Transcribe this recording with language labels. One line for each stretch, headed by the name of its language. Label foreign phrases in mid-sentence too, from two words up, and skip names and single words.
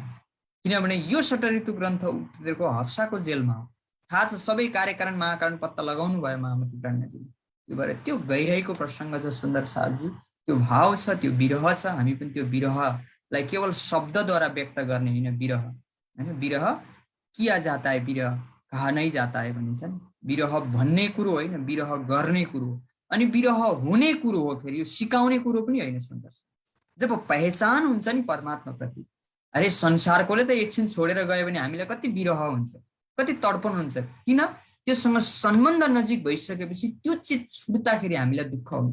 Nepali: किनभने यो षटऋतु ग्रन्थ उनीहरूको हफ्साको जेलमा हो। थाहा छ, सबै कार्यकारण महाकारण पत्ता लगाउनु भयो महामती प्राज्ञाजीले। त्यो भएर त्यो गहिराईको प्रसङ्ग छ सुन्दर साथजी, त्यो भाव छ, त्यो विरह छ। हामी पनि त्यो विरहलाई केवल शब्दद्वारा व्यक्त गर्ने होइन, विरह हैन,
Hindi: विरह किया जाता है, विरह कहा नै जाता है
Nepali: भनिन्छ नि। विरह भन्ने कुरो होइन, विरह गर्ने कुरो, अनि विरह हुने कुरो हो, फेरि यो सिकाउने कुरो पनि होइन। सुन्दर जब पहिचान हुन्छ नि परमात्मा प्रति, अरे संसारकोले त एकछिन छोडेर गयो भने हामीलाई कति विरह हुन्छ, कति तडपन हुन्छ। किन? त्योसँग सम्बन्ध नजिक भइसकेपछि त्यो चिज छुट्दाखेरि हामीलाई दुःख हुन्छ।